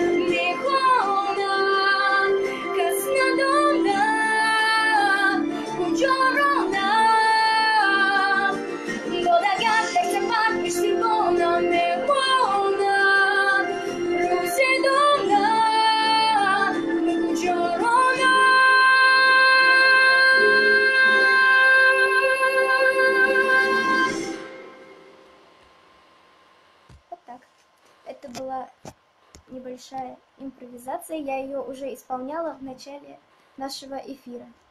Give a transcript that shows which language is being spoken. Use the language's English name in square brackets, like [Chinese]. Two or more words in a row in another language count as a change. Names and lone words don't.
[Persian] میخوانم کس ندانم کجا رانم باد اگر در سفر پشتیبانم میمانم روزی دانم کجا رانم [Russian] Вот так. Это была небольшая импровизация. Я ее уже исполняла в начале нашего эфира.